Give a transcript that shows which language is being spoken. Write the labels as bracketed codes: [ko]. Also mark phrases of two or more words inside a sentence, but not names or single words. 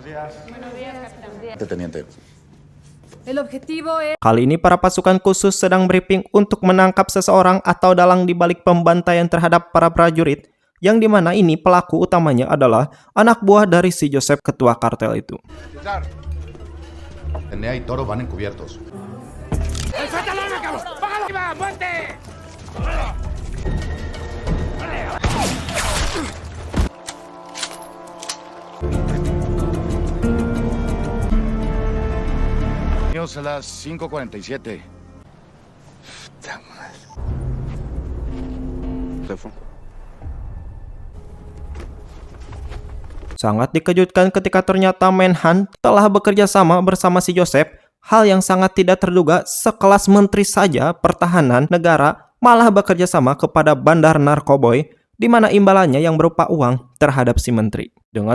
[id] Kali ini para pasukan khusus sedang briefing untuk menangkap seseorang atau dalang di balik pembantaian terhadap para prajurit, yang dimana ini pelaku utamanya adalah anak buah dari si Joseph, ketua kartel itu. [es] Enea y Toro van encubiertos. A las 5:47. [id] Sangat dikejutkan ketika ternyata Menhan telah bekerja sama bersama si Joseph. Hal yang sangat tidak terduga, sekelas menteri saja pertahanan negara malah bekerja sama kepada bandar narkoboy, di mana imbalannya yang berupa uang terhadap si menteri.